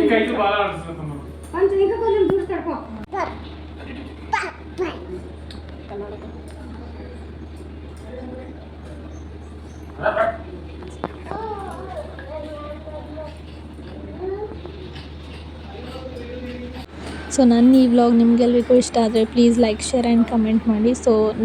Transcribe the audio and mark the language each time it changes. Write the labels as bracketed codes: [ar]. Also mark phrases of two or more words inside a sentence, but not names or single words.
[te] ఇంకా ఇది బాగా ఆడుతుందమ్మా. కొంచెం ఇంకా కొంచెం చూసుకో [kn] ಸೊ ನನ್ನ ಈ ವ್ಲಾಗ್ ನಿಮಗೆಲ್ರಿಗೂ ಇಷ್ಟ ಆದರೆ [en] please like share and comment [kn] ಮಾಡಿ.